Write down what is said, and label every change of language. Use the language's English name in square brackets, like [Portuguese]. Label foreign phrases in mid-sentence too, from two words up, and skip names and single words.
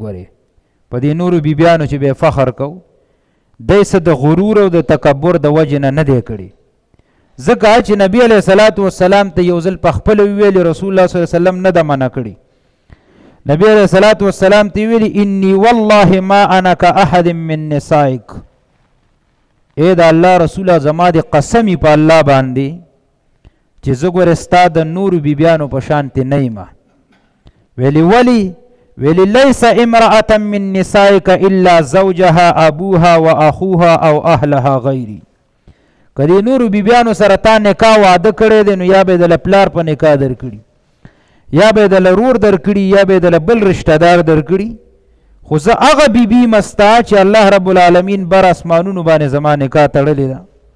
[Pashto] ګورې په دې نورو بیبیانو چې به فخر کو دی څه د غرور او د تکبر د وجې نه دی کړي. ځکه چې نبی [Arabic] علیه الصلاة والسلام [Pashto] ته یو ځل په خپله وویلې [Arabic] رسول الله صلی الله علیه وسلم [Pashto] نه ده منع کړي. [Arabic] نبی علیہ الصلوۃ والسلام [Pashto] تی ویلی [Arabic] انی والله ما انا کاحد من نسائک. [Pashto] اے دا الله رسوله زما دی قسمی په الله باندې چې زه ګوره ستا د نورو بیبیانو په شانتې نه یم. [Arabic] ویلی لیس امرأة من نسائک الا زوجها ابوها و اخوها او اهلها غیری. [Pashto] که دې نورو بیبیانو سره تا نکاح واده کړی دی نو یا به د پلار په نکاح در کړي یا به د رور در کړي یا به د بل رشتہ دار در کړي. خو زه هغه بیبي مستا چې الله رب العالمین بر اسمانونو باندې زما نکاح تړلې ده.